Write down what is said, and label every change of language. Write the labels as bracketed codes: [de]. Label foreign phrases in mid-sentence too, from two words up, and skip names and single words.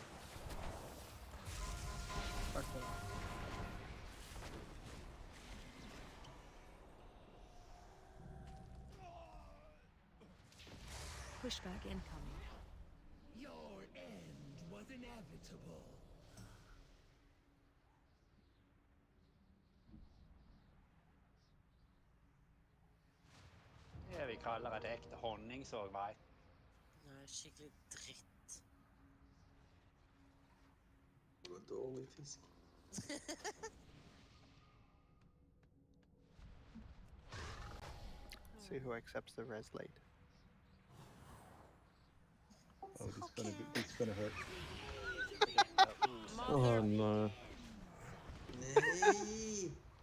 [en] Pushback incoming. Your end was inevitable. [no] Det vi kaller et ekte honningsågvei. Nei, skikkelig dritt. Det var dårlig fisk. [en] See who accepts the res late. Oh, this is gonna hurt. Oh no. [no] Nej!